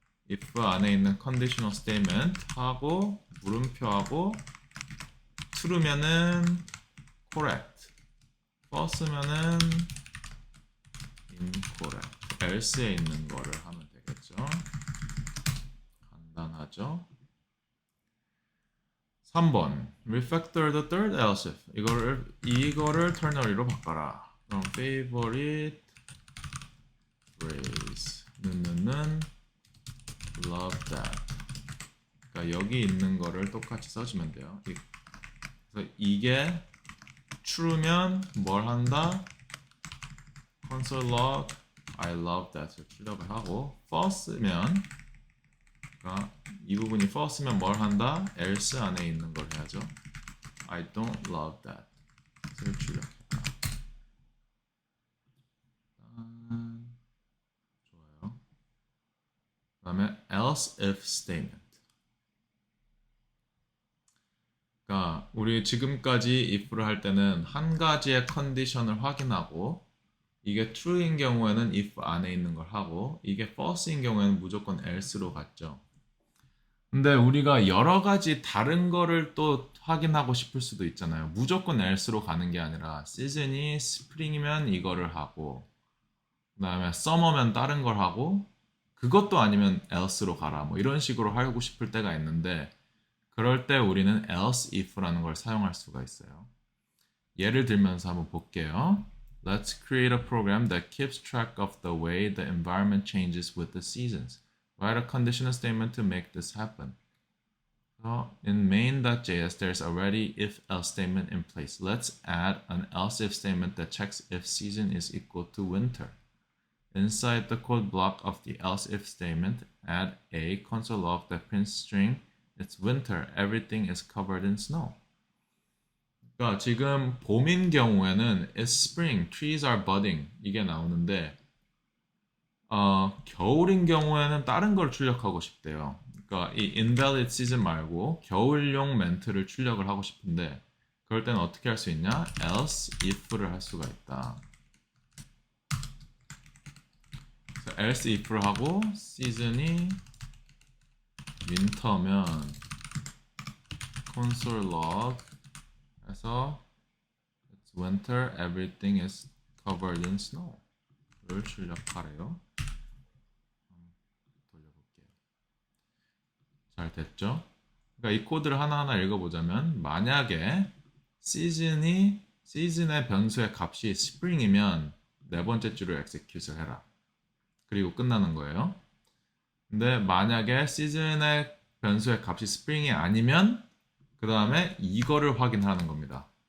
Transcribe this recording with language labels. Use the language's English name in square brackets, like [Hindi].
[Korean] if 안에 있는 conditional statement 하고 물음표하고 true면은 correct, false면은 incorrect, else에 있는 거를 하면 되겠죠. 간단하죠. [English] 3번 refactor the third else if [Korean] 이거를 ternary로 바꿔라. [English] 그럼 favorite phrase 는 love that. [Korean] 그러니까 여기 있는 거를 똑같이 써주면 돼요. 그래서 이게 true면 뭘 한다? console log [English] I love that [Korean] 을 출력을 하고 false면 그러니까 이 부분이 false면 뭘 한다? else 안에 있는 걸 해야죠. [English] I don't love that을 [Korean] 출력해라. 좋아요. 그 다음에 else if statement. 그러니까 우리 지금까지 if를 할 때는 한 가지의 컨디션을 확인하고 이게 true인 경우에는 if 안에 있는 걸 하고 이게 false인 경우에는 무조건 else로 갔죠. 근데 우리가 여러 가지 다른 거를 또 확인하고 싶을 수도 있잖아요. 무조건 else로 가는 게 아니라 시즌이 스프링이면 이거를 하고 그 다음에 summer면 다른 걸 하고 그것도 아니면 else로 가라 뭐 이런 식으로 하고 싶을 때가 있는데 그럴 때 우리는 else if라는 걸 사용할 수가 있어요. 예를 들면서 한번 볼게요. [English] Let's create a program that keeps track of the way the environment changes with the seasons. Write a conditional statement to make this happen. So in main.js, there's already if-else statement in place. Let's add an else-if statement that checks if season is equal to winter. Inside the code block of the else-if statement, add a console log that prints string. It's winter. Everything is covered in snow. [Korean] 그러니까 지금 봄인 경우에는 [English] It's spring, trees are budding [Korean] 이게 나오는데 겨울인 경우에는 다른 걸 출력하고 싶대요. 그러니까 이 invalid season 말고 겨울용 멘트를 출력을 하고 싶은데 그럴 때는 어떻게 할 수 있냐? else if를 할 수가 있다. 그래서 else if를 하고 season이 winter면 console log 해서 [English] It's winter, everything is covered in snow [Korean] 를 출력하래요. 돌려볼게요. 잘 됐죠? 그러니까 이 코드를 하나하나 읽어보자면 만약에 시즌의 변수의 값이 spring이면 네 번째 줄을 execute을 해라. 그리고 끝나는 거예요. 근데 만약에 시즌의 변수의 값이 spring이 아니면 그 다음에 이거를 확인하는 겁니다.